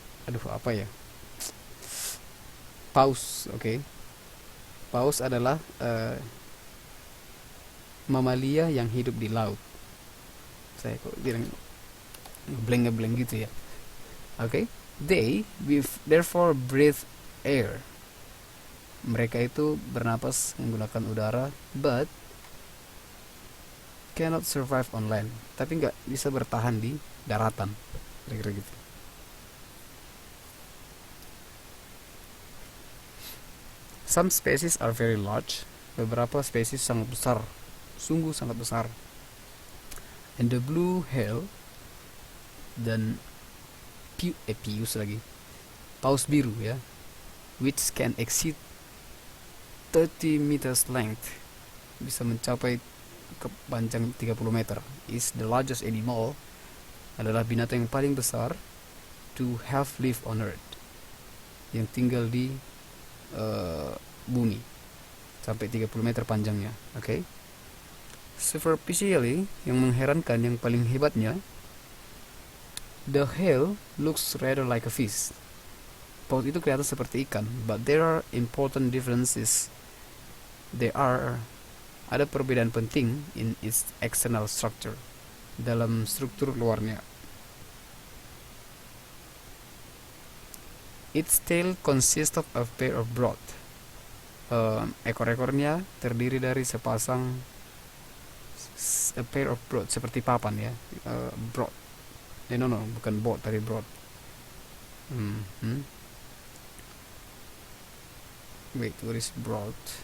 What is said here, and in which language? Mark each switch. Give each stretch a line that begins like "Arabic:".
Indonesian: Aduh, apa ya? Paus, oke. Paus adalah mamalia yang hidup di laut. Saya kok bilang ngeblank gitu ya. Oke.
English: They therefore breathe air.
Indonesian: Mereka itu bernapas menggunakan udara,
English: but cannot survive on land.
Indonesian: Tapi nggak bisa bertahan di daratan. Kira-kira gitu.
English: Some species are very large.
Indonesian: Beberapa spesies sangat besar, sungguh sangat besar.
English: And the blue whale
Indonesian: dan pius lagi, paus biru ya,
English: which can exceed 30 meters length,
Indonesian: bisa mencapai kepanjang 30 meter,
English: is the largest animal,
Indonesian: adalah binatang yang paling besar
English: to have lived on earth,
Indonesian: yang tinggal di bumi, sampai 30 meter panjangnya. Oke.
English: Superficially,
Indonesian: yang mengherankan, yang paling hebatnya,
English: the whale looks rather like a fish.
Indonesian: Paus itu kelihatan seperti ikan,
English: but there are important differences.
Indonesian: Ada perbedaan penting
English: in its external structure,
Indonesian: dalam struktur luarnya.
English: Its tail consists of a pair of broad.
Indonesian: Ekor-ekornya terdiri dari sepasang
English: a pair of broad,
Indonesian: seperti papan ya. Broad. No, bukan board, tapi broad.
English: Wait, what is broad?